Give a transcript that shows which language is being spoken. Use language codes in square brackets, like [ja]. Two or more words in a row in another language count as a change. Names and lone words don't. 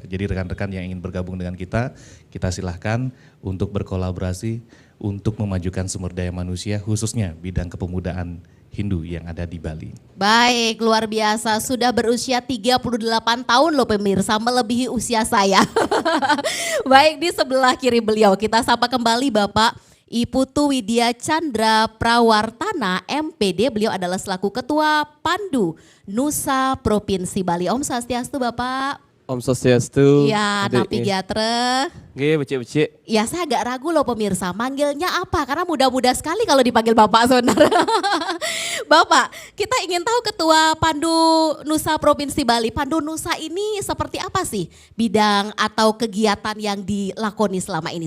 [id] Jadi rekan-rekan yang ingin bergabung dengan kita silahkan untuk berkolaborasi untuk memajukan sumber daya manusia, khususnya bidang kepemudaan Hindu yang ada di Bali. Baik, luar biasa. Sudah berusia 38 tahun loh pemirsa, melebihi usia saya. Baik, di sebelah kiri beliau kita sapa kembali Bapak Iputu Widya Chandra Prawartana MPD. Beliau adalah selaku Ketua Pandu Nusa Provinsi Bali. [sa] Om Swastiastu Bapak. Om Swastiastu. [ban] Iya, Napi Giatre. Oke, becik-becik. [id] Ya, saya agak ragu loh pemirsa, manggilnya apa? Karena muda-muda sekali kalau dipanggil Bapak, saudara. Bapak, kita ingin tahu Ketua Pandu Nusa Provinsi Bali. Pandu Nusa ini seperti apa sih bidang atau kegiatan yang dilakoni selama ini?